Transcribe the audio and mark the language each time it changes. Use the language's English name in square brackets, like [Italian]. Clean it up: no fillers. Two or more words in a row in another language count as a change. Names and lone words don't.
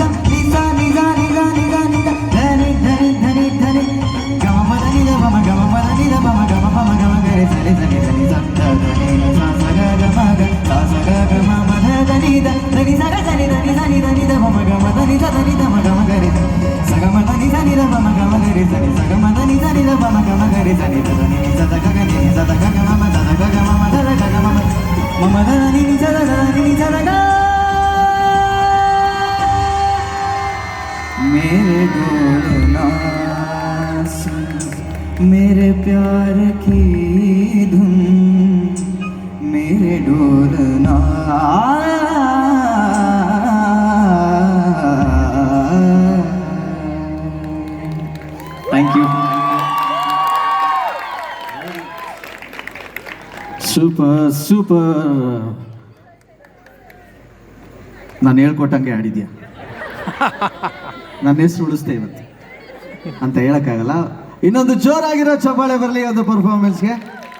[Hindi] निजा निजा निजा निजा निजा धनी धनी धनी धनी गम पद निजा गम गम पद निजा गम गम गम गम गरे सा निजा निजा निजा धनी सा सा ग गम ग सा सा ग गम म ध धनी ध धनी सा ग धनी धनी धनी धनी ध गम गम धनी सा धनी ध म गम गरे सा गम धनी सा नि ध गम गम गरे सा नि सा गम धनी सा नि ध गम गम गरे सा नि ध धनी सा ध ग ग नि सा ध ग ग म ध ध ग ग म ध ध ग ग म म ध नि नि सा ध ध नि सा ध ग। मेरे बोलना मेरे प्यार की धुन मेरे डोलना [English] thank you [Kannada] ಸೂಪರ್ ಸೂಪರ್. ನಾನು ಹೇಳ್ಕೊಟ್ಟಂಗೆ ಆಡಿದ್ಯಾ. ನನ್ನ ಹೆಸರು ಉಳಿಸ್ದೆ ಇವತ್ತು ಅಂತ ಹೇಳಕ್ಕಾಗಲ್ಲ. ಇನ್ನೊಂದು ಜೋರಾಗಿರೋ ಚಪ್ಪಾಳೆ ಬರಲಿ ಒಂದು ಪರ್ಫಾರ್ಮೆನ್ಸ್ಗೆ.